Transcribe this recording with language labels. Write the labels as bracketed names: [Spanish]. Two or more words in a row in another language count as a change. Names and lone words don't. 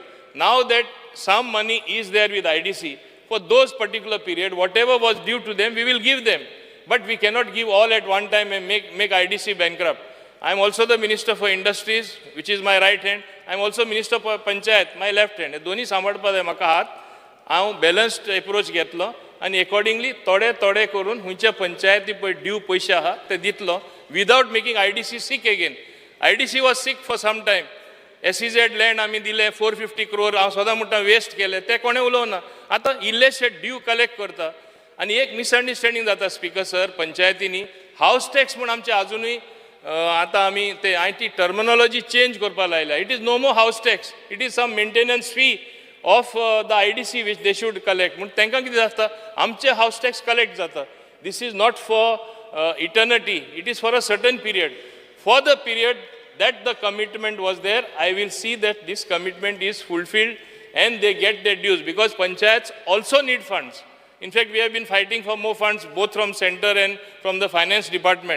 [English] Now that some money is there with IDC, for those particular period, whatever was due to them, we will give them. But we cannot give all at one time and make IDC bankrupt. I am also the Minister for Industries, which is my right hand. I am also Minister for Panchayat, my left hand. [Konkani] दोन्ही सांभाळपाक जाय म्हाका हात. हांव [English] balanced approach [Konkani] घेतलो आनी अकॉर्डिंगली थोडे थोडे करून खंयच्या पंचायती पळय ड्यू पयशे आहा ते दितलो [English] without making IDC sick again. IDC was sick for some time. [Konkani] SEZ लँड आमी दिले 450 crore, हांव सदां म्हणटा वेस्ट केले, ते कोणें उलोवना. आतां इल्लेशे ड्यू कलेक्ट करता. आनी एक मिसअंडरस्टँडींग जाता [English] Speaker sir [Konkani] पंचायतींनी [English] house tax [Konkani] म्हूण आमचे अजुनूय आतां आमी ते हांवें ती [English] terminology change [Konkani] करपाक लायल्या. [English] it is no more house tax, it is some maintenance fee of the IDC which they should collect. [Konkani] म्हणून तांकां कितें जाता आमचे [English] house tax [Konkani] कलेक्ट जाता. [English] This is not for eternity, it is for a certain period. For the period that the commitment was there, I will see that this commitment is fulfilled and they get their dues, because panchayats also need funds. In fact, we have been fighting for more funds both from center and from the finance department.